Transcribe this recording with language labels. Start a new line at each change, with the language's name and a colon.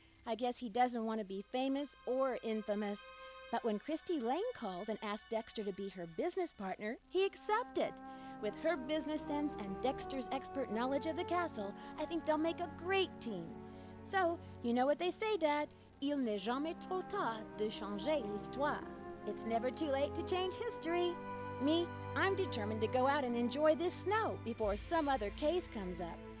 English: I guess he doesn't want to be famous or infamous. But when Christy Lane called and asked Dexter to be her business partner, he accepted. With her business sense and Dexter's expert knowledge of the castle, I think they'll make a great team. So, you know what they say, Dad?
French: Il n'est jamais trop tard de changer l'histoire.
English: It's never too late to change history. Me, I'm determined to go out and enjoy this snow before some other case comes up.